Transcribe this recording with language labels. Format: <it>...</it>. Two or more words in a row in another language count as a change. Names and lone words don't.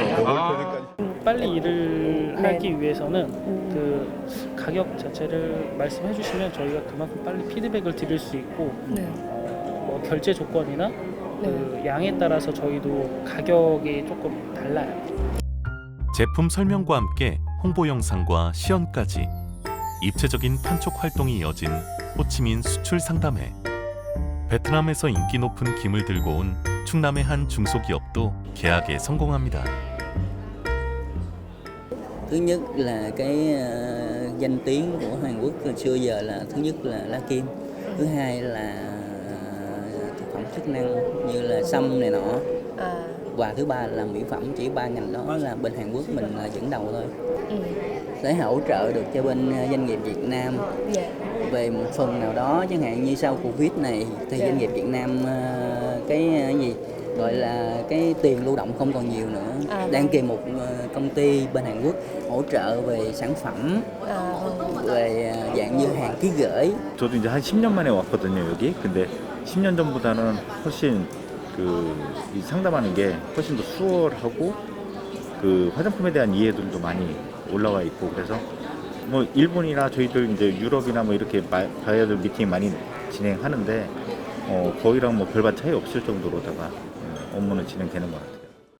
<ko>빨리 일을 하기 위해서는 그 가격 자체를 말씀해 주시면 저희가 그만큼 빨리 피드백을 드릴 수 있고 결제 조건이나 그 양에 따라서 저희도 가격이 조금 달라요. 제품 설명과 함께 홍보 영상과 시연까지 입체적인 판촉 활동이 이어진 호치민 수출 상담회. 베트남에서 인기 높은 김을 들고 온 충남의 한 중소기업도 계약에 성공합니다.</ko> <vi>Thứ nhất là cái danh tiếng của Hàn Quốc từ xưa giờ là thứ nhất là lá kim, thứ hai là thực phẩm chức năng như là sâm này nọ, và thứ ba là mỹ phẩm. Chỉ ba ngành đó là bên Hàn Quốc mình là dẫn đầu thôi. Sẽ hỗ trợ được cho bên doanh nghiệp Việt Nam về một phần nào đó, chẳng hạn như sau Covid này thì doanh nghiệp Việt Nam cái gì gọi là cái tiền lưu động không còn nhiều nữa. Đang tìm một công ty bên Hàn Quốc hỗ trợ về sản phẩm, về dạng như hàng ký gửi.</vi> <ko>저도 이제 한 10년 만에 왔거든요, 여기. 근데 10년 전보다는 훨씬 이 상담하는 게 훨씬 더 수월하고 그 화장품에 대한 이해들도 많이 올라와 있고, 그래서 뭐 일본이나 저희들 이제 유럽이나 뭐 이렇게 바이어들 미팅 많이 진행하는데 거기랑 뭐 별반 차이 없을 정도로다가 업무는 진행되는 것 같아요.</ko>